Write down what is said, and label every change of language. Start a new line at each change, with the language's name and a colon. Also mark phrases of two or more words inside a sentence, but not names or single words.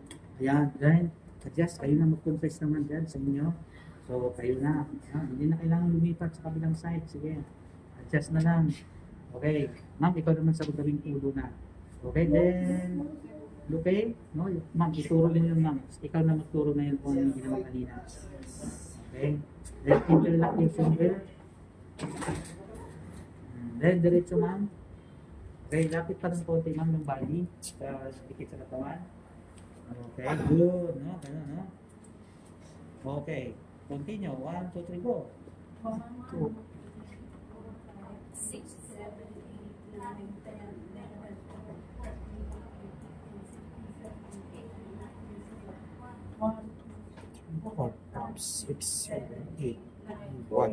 Filipino: Ayan,
English: then, adjust,
Filipino: kayo na mag-confess naman dyan sa inyo. So, kayo na. Hindi na kailangan lumipat sa kabilang side. Sige, adjust na lang. Okay, ma'am, ikaw naman sa gawing ulo na.
English: Okay, then, okay?
Filipino: No, ma'am, ituro din yun, ma'am. Ikaw na magturo na yun kung ano yung ginawa kanina.
English: Okay, then, interlock your finger. Then,
Filipino: diretso, ma'am. Okay, lapit pa ng konti, ma'am, ng body. Dikit sa katawan.
English: Okay, good.
Filipino: No, ganun, no?
English: Okay, continue. 1, 2, 3, go. 1, 2, 6, 7, 8, 9, 10, 11, 4, 5, 6, 7, 8, 1.